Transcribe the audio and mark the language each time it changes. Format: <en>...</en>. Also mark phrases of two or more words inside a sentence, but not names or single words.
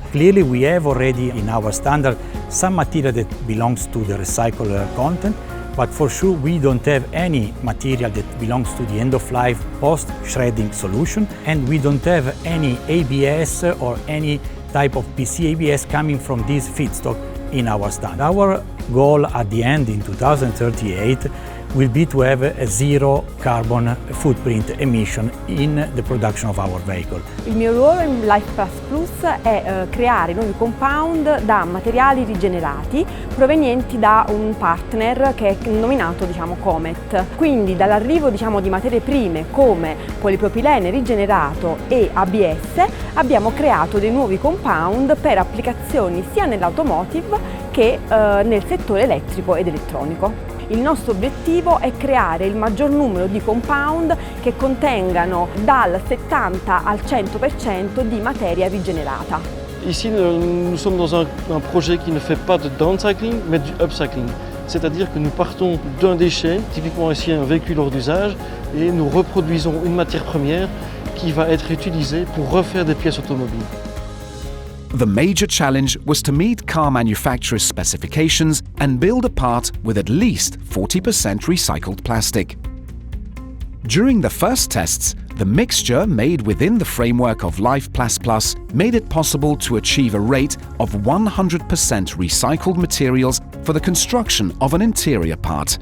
<en>Clearly we have already in our standard some material that belongs to the recycled content, but for sure we don't have any material that belongs to the end-of-life post-shredding solution, and we don't have any ABS or any type of PC-ABS coming from this feedstock in our standard. Our goal at the end in 2038 will be to have a zero carbon footprint emission in the production of our vehicle.</en> <it>Il mio ruolo in PlasPLus è creare nuovi compound da materiali rigenerati provenienti da un partner che è nominato Comet. Quindi dall'arrivo di materie prime come polipropilene rigenerato e ABS abbiamo creato dei nuovi compound per applicazioni sia nell'automotive che nel settore elettrico ed elettronico. Il nostro obiettivo è creare il maggior numero di compound che contengano dal 70 al 100% di materia rigenerata.</it> <fr>Ici, nous sommes dans un projet qui ne fait pas de downcycling, mais du upcycling. C'est-à-dire que nous partons d'un déchet, typiquement ici un véhicule hors d'usage, et nous reproduisons une matière première qui va être utilisé pour refaire des pièces automobiles.</fr> <en>The major challenge was to meet car manufacturers' specifications and build a part with at least 40% recycled plastic. During the first tests, the mixture made within the framework of PlasPLus made it possible to achieve a rate of 100% recycled materials for the construction of an interior part.</en>